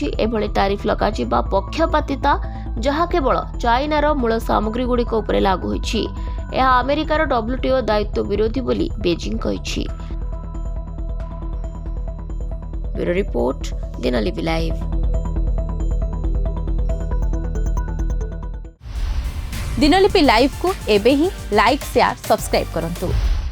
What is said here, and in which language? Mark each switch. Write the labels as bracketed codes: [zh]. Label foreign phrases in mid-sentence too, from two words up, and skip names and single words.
[or] ଏଭଳି ଟାରିଫ ଲଗାଯିବା ପକ୍ଷପାତିତା ଯାହା କେବଳ ଚାଇନାର ମୂଳ ସାମଗ୍ରୀଗୁଡ଼ିକ ଉପରେ ଲାଗୁ ହୋଇଛି। ଏହା ଆମେରିକାର WTO ଦାୟିତ୍ୱ ବିରୋଧୀ ବୋଲି ବେଜିଂ କହିଛି। ବ୍ୟୁରୋ ରିପୋର୍ଟ, ଦିନଲିପି ଲାଇଭ୍। ଦିନଲିପି ଲାଇଭ କୁ ଏବେ ହିଁ [en] like share subscribe [or] କରନ୍ତୁ।